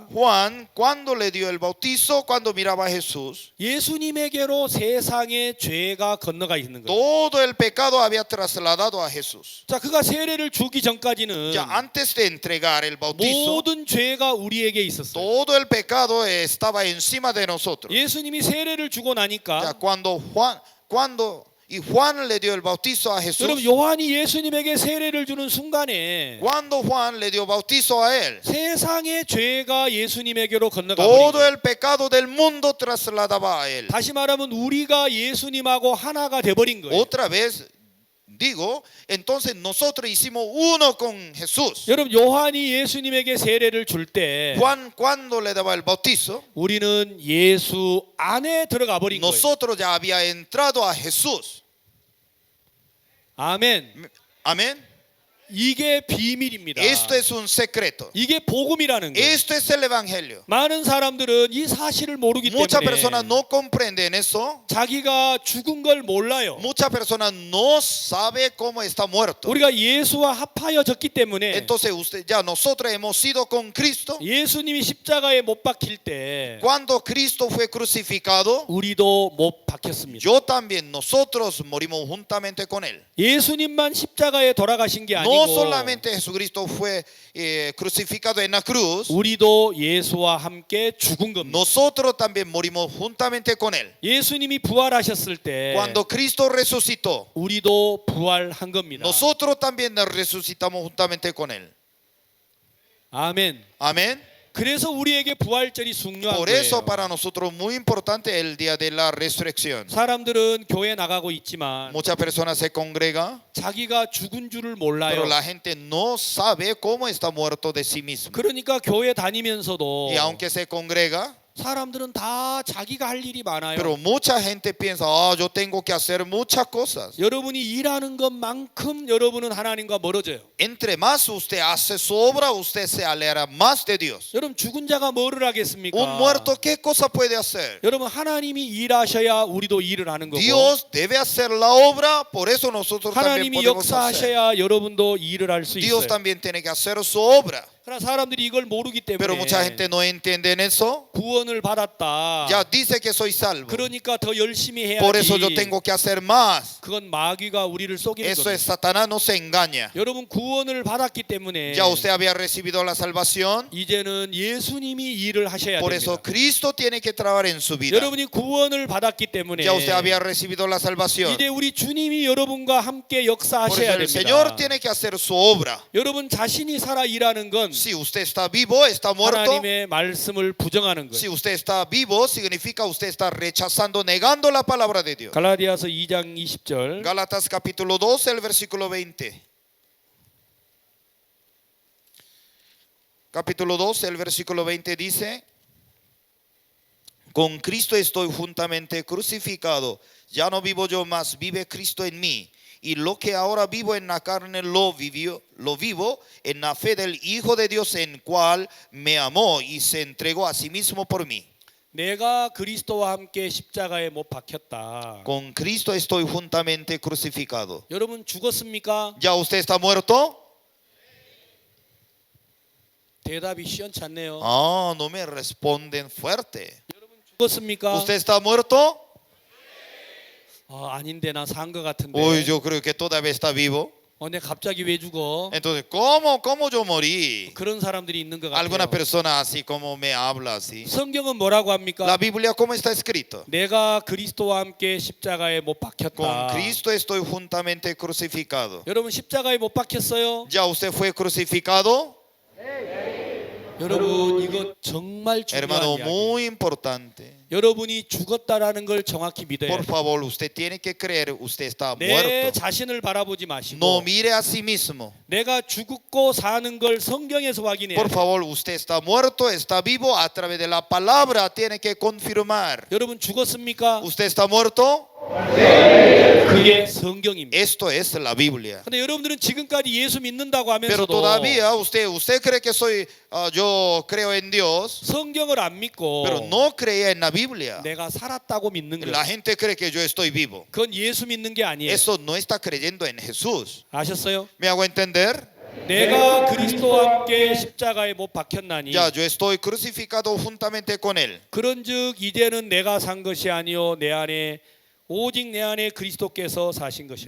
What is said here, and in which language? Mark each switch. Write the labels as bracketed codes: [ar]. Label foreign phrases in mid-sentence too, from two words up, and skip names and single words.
[es] Juan, cuando le dio el bautizo, cuando miraba a Jesús, [ko] 예수님에게로 세상의 죄가 건너가 있는 거예요. [es] todo el pecado había trasladado a Jesús. [ko] 자, 그가 세례를 주기 전까지는 [es] Ya antes de entregar el bautizo, [ko] 모든 죄가 우리에게 있었어요. [es] todo el pecado estaba encima de nosotros. [ko] 예수님이 세례를 주고 [es] Ya [ko] 나니까 [es] cuando Juan le dio el bautizo a Jesús, [ko] 여러분 요한이 예수님에게 세례를 주는 순간에 [es] cuando Juan le dio bautizo a él, [ko] 세상의 죄가 예수님에게로 건너가 [es] todo [ko] 버린 [es] el pecado del mundo trasladaba a él. [ko] 다시 말하면 우리가 예수님하고 하나가 돼 버린 거예요. [es] Otra vez digo, entonces nosotros hicimos uno con Jesús. [ko] 여러분 요한이 예수님에게 세례를 줄 때 [es] Juan cuando le daba el bautizo, [ko] 우리는 예수 안에 들어가 버린 거예요. [es] nosotros ya había entrado a Jesús. [ko] 아멘. [es] Amén. [ko] 이게 비밀입니다. [es] Esto es un secreto. [ko] 이게 복음이라는 거예요. [es] Esto es el evangelio. [ko] 많은 사람들은 이 사실을 모르기 [es] Muchas [ko] 때문에 [es] personas no comprenden eso. [ko] 자기가 죽은 걸 몰라요. [es] Muchas personas no saben cómo está muerto. [ko] 우리가 예수와 합하여졌기 때문에 [es] Entonces nosotros hemos sido con Cristo. [ko] 예수님이 십자가에 못 박힐 때 [es] Cuando Cristo fue crucificado, [ko] 우리도 못 박혔습니다. [es] nosotros morimos juntamente con él. [ko] 예수님만 십자가에 돌아가신 게 [es] No [ko] 아니고 [es] solamente Jesucristo fue crucificado en la cruz, [ko] 우리도 예수와 함께 죽은 겁니다. [es] nosotros también morimos juntamente con él. [ko] 예수님이 부활하셨을 때 [es] Cuando Cristo resucitó, [ko] 우리도 부활한 겁니다. [es] nosotros también resucitamos juntamente con él. [ko] 아멘. [es] Amén. [ko] 그래서 우리에게 부활절이 중요한 [es] Por eso [ko] 거예요. [es] para nosotros muy importante el día de la resurrección. [ko] 사람들은 교회 나가고 있지만 [es] Muchas personas se congregan, [ko] 자기가 죽은 줄을 몰라요. [es] pero la gente no sabe cómo está muerto de sí mismo. [ko] 그러니까 교회 다니면서도 [es] Y aunque se congrega, [ko] 사람들은 다 자기가 할 일이 많아요. [es] pero mucha gente piensa, yo tengo que hacer muchas cosas. [ko] 여러분이 일하는 것만큼 여러분은 하나님과 멀어져요. [es] Entre más usted hace su obra, usted se aleja más de Dios. [ko] 여러분 죽은 자가 뭐를 하겠습니까? [es] Un muerto, ¿qué cosa puede hacer? [ko] 여러분 하나님이 일하셔야 우리도 일을 하는 거고 [es] Dios debe hacer la obra, por eso nosotros también [ko] 하나님이 [es] podemos hacer. [ko] 역사하셔야 여러분도 일을 할 수 [es] Dios [ko] 있어요. [es] también tiene que hacer su obra. [ko] 그러나 사람들이 이걸 모르기 [es] Pero mucha [ko] 때문에 [es] gente no entiende en eso. [ko] 구원을 받았다. [es] Ya dice que soy salvo. [ko] 그러니까 더 열심히 [es] Por eso yo [ko] 해야지. [es] tengo que hacer más. [ko] 그건 마귀가 우리를 속이는 [es] Eso [ko] 거예요. [es] es Satanás, no se engaña. [ko] 여러분 구원을 받았기 때문에 [es] Ya usted había recibido la salvación. [ko] 이제는 예수님이 일을 하셔야 [es] Por eso [ko] 됩니다. [es] Cristo tiene que trabajar en su vida. [ko] 여러분이 구원을 받았기 때문에 [es] Ya usted había recibido la salvación. [ko] 이제 우리 주님이 여러분과 함께 [es] Por [ko] 역사하셔야 [es] eso el Señor [ko] 됩니다. [es] tiene que hacer su obra. [ko] 여러분 자신이 살아 일하는 건 [es] Si usted está vivo, está muerto. [ko] 하나님의 말씀을 부정하는 [es] Si [ko] 거예요. [es] usted está vivo, significa usted está rechazando, negando la palabra de Dios. [ko] 갈라디아서 2장 20절. [es] Gálatas capítulo 2, el versículo 20. Capítulo 2, el versículo 20 dice: Con Cristo estoy juntamente crucificado. Ya no vivo yo, mas vive Cristo en mí. Y lo que ahora vivo en la carne lo vivo en la fe del Hijo de Dios, en cual me amó y se entregó a sí mismo por mí. [ko] 내가 그리스도와 함께 십자가에 못 박혔다. [es] Con Cristo estoy juntamente crucificado. [ko] 여러분 죽었습니까? [es] ¿Ya usted está muerto? [ko] 대답이 시원찮네요. [es] Ah, no me responden fuerte. [ko] 죽었습니까? [es] ¿Usted está muerto? [ko] 아닌데 나 산 것 같은데. [es] Uy, yo creo que todavía está vivo. [ko] 근데 갑자기 왜 죽어? [es] Entonces, ¿cómo yo morí? [ko] 그런 사람들이 있는 것 [es] Alguna [ko] 같아요. [es] persona así como me habla así. [ko] 성경은 뭐라고 합니까? [es] La Biblia, ¿cómo está escrito? [ko] 내가 그리스도와 함께 십자가에 못 [es] Con [ko] 박혔다. [es] Cristo estoy juntamente crucificado. [ko] 여러분 십자가에 못 박혔어요? [es] ¿Ya usted fue crucificado? [ko] 여러분 이거 정말 중요한 [es] Hermano, [ko] 이야기. [es] muy importante. [ko] 여러분이 죽었다라는 걸 정확히 믿어야 [es] Por [ko] 돼요. [es] favor, usted tiene que creer, usted está [ko] 내 [es] muerto. [ko] 자신을 바라보지 마시고 [es] No mire a sí mismo. [ko] 내가 죽고 사는 걸 성경에서 확인해야 [es] Por [ko] 돼요. [es] favor, usted está muerto, está vivo, a través de la palabra tiene que confirmar. [ko] 여러분 죽었습니까? [es] ¿Usted está muerto? [ko] 그게 성경입니다. [es] Esto es la Biblia. [ko] 근데 여러분들은 지금까지 예수 믿는다고 [es] Pero [ko] 하면서도 [es] todavía usted cree que yo creo en Dios, [ko] 성경을 안 믿고 [es] pero no creía en la Biblia. [ko] 내가 살았다고 믿는 [es] La [ko] 거예요. [es] gente cree que yo estoy vivo. [ko] 그건 예수 믿는 게 아니에요. [es] Eso no está creyendo en Jesús. [ko] 아셨어요? [es] ¿Me hago entender? [ko] 내가 그리스도와 함께 십자가에 못 박혔나니 [es] Ya, yo estoy crucificado juntamente con Él. [ko] 그런즉 이제는 내가 산 것이 아니요 내 안에 오직 내 안에 그리스도께서 사신 것이요.